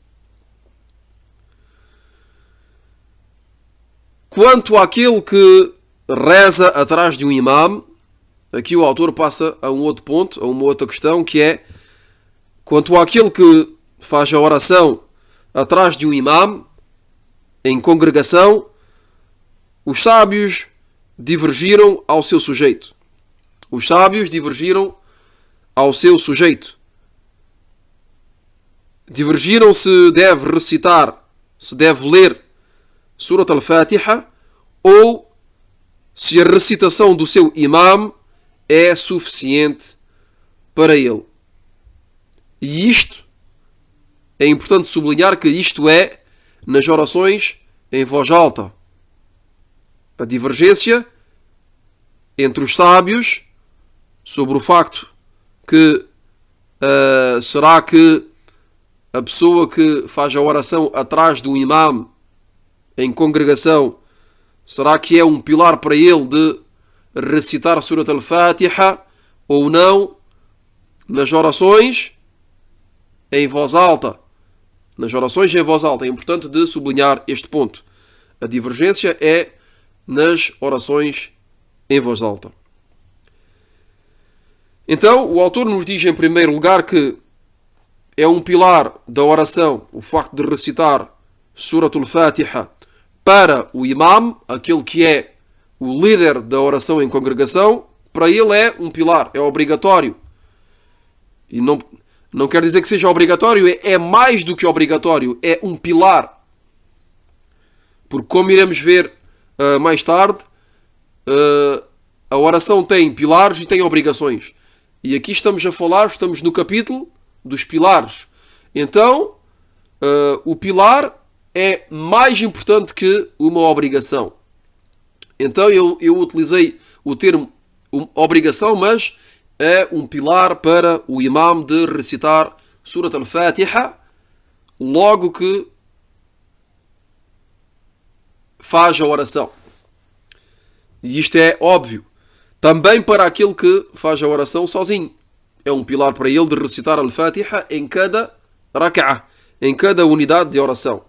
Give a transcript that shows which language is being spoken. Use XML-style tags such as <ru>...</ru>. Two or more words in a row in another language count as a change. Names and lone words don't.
<pt>Quanto àquele que reza atrás de um imam, aqui o autor passa a um outro ponto, a uma outra questão, que é: quanto àquele que faz a oração atrás de um imam, em congregação, os sábios divergiram ao seu sujeito. Os sábios divergiram ao seu sujeito. Divergiram se deve recitar, se deve ler Surat al-Fatiha, ou se a recitação do seu imam é suficiente para ele. E isto, é importante sublinhar que isto é nas orações em voz alta. A divergência entre os sábios sobre o facto que será que a pessoa que faz a oração atrás do imam em congregação, será que é um pilar para ele de recitar a Surat al-Fatiha ou não nas orações em voz alta? Nas orações em voz alta. É importante de sublinhar este ponto. A divergência é nas orações em voz alta. Então, o autor nos diz em primeiro lugar que é um pilar da oração o facto de recitar Surat al-Fatiha para o imam, aquele que é o líder da oração em congregação. Para ele é um pilar, é obrigatório. E não quer dizer que seja obrigatório, é mais do que obrigatório, é um pilar. Porque como iremos ver mais tarde, a oração tem pilares e tem obrigações. E aqui estamos no capítulo dos pilares. Então, o pilar é mais importante que uma obrigação. Então eu utilizei o termo obrigação, mas é um pilar para o imam de recitar Surat al-Fatiha logo que faz a oração. E isto é óbvio. Também para aquele que faz a oração sozinho. É um pilar para ele de recitar al-Fatiha em cada rak'ah, em cada unidade de oração.</pt>